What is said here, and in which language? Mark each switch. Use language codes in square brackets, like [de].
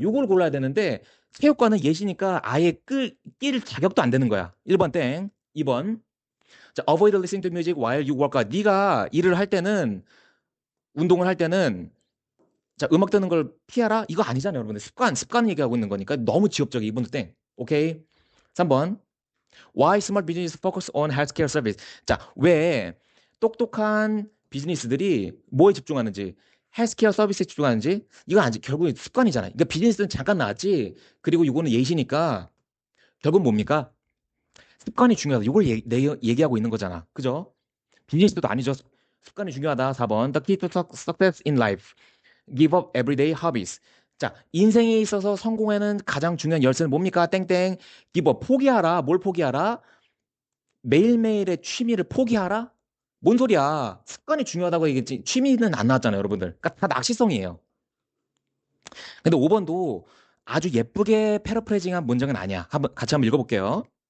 [ko] 요걸 골라야 되는데, 체육관은 예시니까 아예 낄 자격도 안 되는 거야. 1번 땡. 2번. [en] 자, avoid listening to music while you work out. [ko] 네가 일을 할 때는, 운동을 할 때는, 자, 음악 듣는 걸 피하라? 이거 아니잖아요, 여러분들. 습관 얘기하고 있는 거니까 너무 지엽적이 2번도 땡. 오케이. 3번. [en] Why small business focus on healthcare service? [ko] 자, 왜 똑똑한 비즈니스들이 뭐에 집중하는지, 헬스케어 서비스에 집중하는지, 이건 아직 결국은 습관이잖아요. 그러니까 비즈니스는 잠깐 나왔지. 그리고 이거는 예시니까 결국 뭡니까? 습관이 중요하다. 이걸 얘기하고 있는 거잖아. 그죠? 비즈니스도 아니죠. 습관이 중요하다. 4번. [en] The key to success in life. Give up everyday hobbies. [ko] 자, 인생에 있어서 성공에는 가장 중요한 열쇠는 뭡니까? 땡땡. give up. 포기하라. 뭘 포기하라? 매일매일의 취미를 포기하라? 뭔 소리야? 습관이 중요하다고 얘기했지. 취미는 안 나왔잖아요, 여러분들. 그러니까 다 낚시성이에요. 근데 5번도 아주 예쁘게 패러프레이징한 문장은 아니야. 같이 한번 읽어볼게요.